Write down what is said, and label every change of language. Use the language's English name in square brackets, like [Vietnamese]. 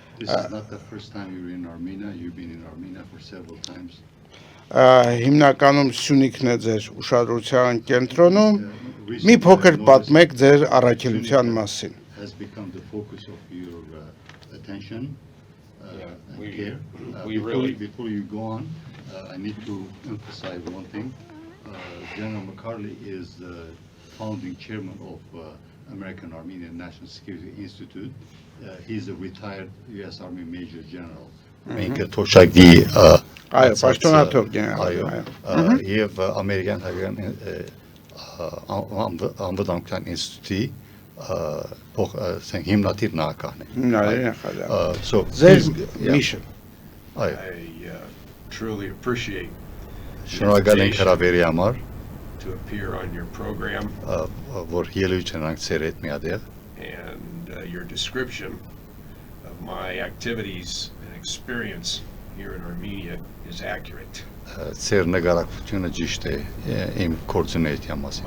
[English] This is not the first time you're in Armenia. You've been in Armenia for several times. [Armenian] Հիմնականում Սյունիքն է ձեր ուշադրության կենտրոնում։ Մի փոքր պատմեք ձեր առաքելության մասին։ [English] Has become the focus of your attention and care. Before you go on, I need to emphasize one thing. General McCarley is the founding chairman of American Armenian National Security Institute. He's a retired U.S. Army Major General. [Armenian] Մենք թոշակի այո, պաշտոնաթող գեներալ, այո, եւ ամերիկյան հայկական անվտանգության ինստիտուտի հիմնադիր նախագահն է։ Հիմնադիր նախագահ։ [English] So [Armenian] ձեր mission. Այո։ [English] I truly appreciate [Armenian] Շնորհակալ ենք հրավերի համար, [English] to appear on your program [Armenian] որ ելույթ ունենք ձեր հետ միատեղ [English] and your description of my activities and experience here in Armenia is accurate. [Armenian] Ձեր նկարագրությունը ճիշտ է իմ կորձունեության մասին